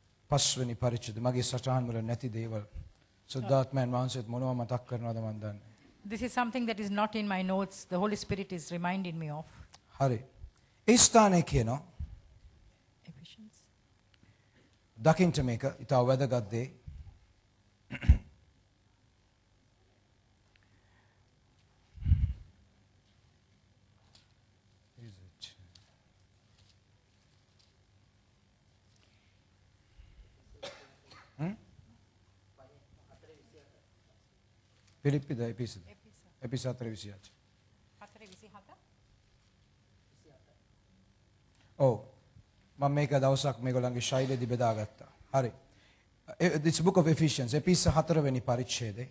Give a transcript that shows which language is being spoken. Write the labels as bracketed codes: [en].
[si] පස්වෙනි පරිච්ඡේද මගේ සටහන් වල නැති දේවල් සුද්ධාත්මයන් වහන්සේත් මොනවද මතක් කරනවද මන් දන්නේ. [en] This is something that is not in my notes. The Holy Spirit is reminding me of. [si] හරි. ඒ ස්ථානයේ කියනවා [en] Ephesians. [si] දකින්ට මේක ඉතාල වැදගත් දේ. පිලිප්පිද එපිසද? එපිස 4:28. ඔව්. මම මේක දවසක් මේගොල්ලන්ගේ ශෛලියේදී බෙදාගත්තා. හරි. [en] This book of Ephesians, [si] එපිස 4 වෙනි පරිච්ඡේදය.